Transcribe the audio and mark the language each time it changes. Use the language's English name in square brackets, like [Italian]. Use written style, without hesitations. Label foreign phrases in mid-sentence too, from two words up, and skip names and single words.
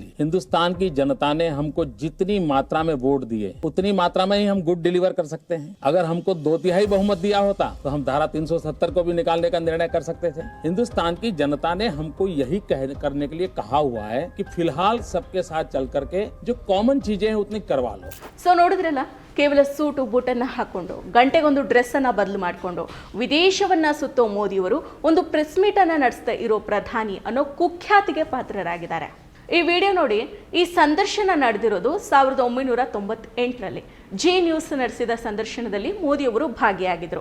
[Hindi] हिंदुस्तान की जनता ने हमको जितनी मात्रा में वोट दिए उतनी मात्रा में ही हम [English] good deliver [Hindi] कर सकते हैं. अगर हमको 2/3 बहुमत दिया होता तो हम धारा 370 को भी निकालने का निर्णय कर सकते थे. हिंदुस्तान की जनता ने हमको यही करने के लिए कहा हुआ है कि फिलहाल सबके साथ चल करके जो कॉमन चीजें हैं उतनी करवा लो. [Kannada] सो ನೋಡಿದ್ರಲ್ಲ, ಕೇವಲ ಸೂಟು ಬೂಟನ್ನು ಹಾಕೊಂಡು ಗಂಟೆಗೊಂದು ಡ್ರೆಸ್ಸನ್ನು ಬದಲು ಮಾಡಿಕೊಂಡು ವಿದೇಶವನ್ನು ಸುತ್ತೋ ಮೋದಿಯವರು ಒಂದು ಪ್ರೆಸ್ ಮೀಟನ್ನು ನಡೆಸ್ತಾ ಇರೋ ಪ್ರಧಾನಿ ಅನ್ನೋ ಕುಖ್ಯಾತಿಗೆ ಪಾತ್ರರಾಗಿದ್ದಾರೆ. ಈ ವಿಡಿಯೋ ನೋಡಿ. ಈ ಸಂದರ್ಶನ ನಡೆದಿರೋದು 1998ರಲ್ಲಿ ಜೆ ನ್ಯೂಸ್ ನಡೆಸಿದ ಸಂದರ್ಶನದಲ್ಲಿ ಮೋದಿಯವರು ಭಾಗಿಯಾಗಿದ್ದರು.